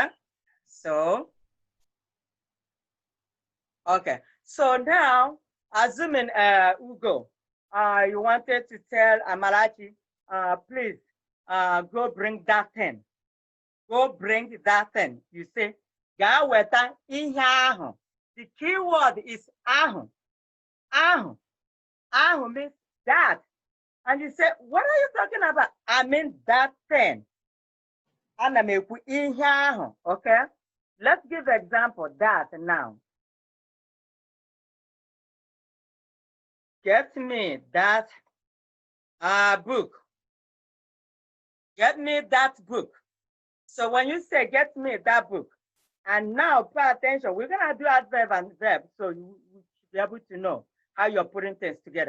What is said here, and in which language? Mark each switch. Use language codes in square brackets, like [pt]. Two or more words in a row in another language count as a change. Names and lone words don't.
[en] So, okay. So now, assuming Ugo, you wanted to tell Amarachi, please, go bring that thing. Go bring that thing. You say, [ig] ga weta ihe ahụ. [en] The key word is ahụ. Ahụ. Ahụ means that. And you say, what are you talking about? I mean that thing. [ig] Ana m ekwu ihe ahụ, okay? [en] Let's give example that now. Get me that book. Get me that book. So when you say get me that book, and now pay attention, we're gonna do adverb and verb, so you should be able to know how you're putting things together.